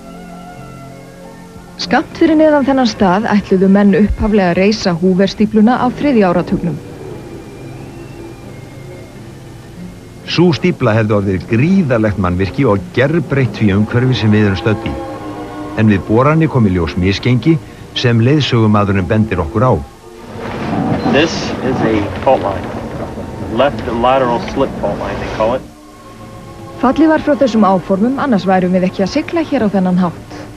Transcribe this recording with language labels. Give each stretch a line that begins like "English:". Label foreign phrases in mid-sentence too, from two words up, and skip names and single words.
Icelandic: Skammt fyrir neðan þennan stað ætluðu menn upphaflega að reisa Hoover-stífluna á 3. áratugnum. Sú stífla hefði orðið gríðarlegt mannvirki og gerbreytt því umhverfi sem við erum stödd í. En við boranni kom í ljós misgengi sem leiðsögumadurinn bendir okkur á.
English: This is a fault line. Left lateral slip fault line they call it.
Icelandic: Fallið var frá þessum áformum, annars værum við ekki að sigla hér á þennan hátt.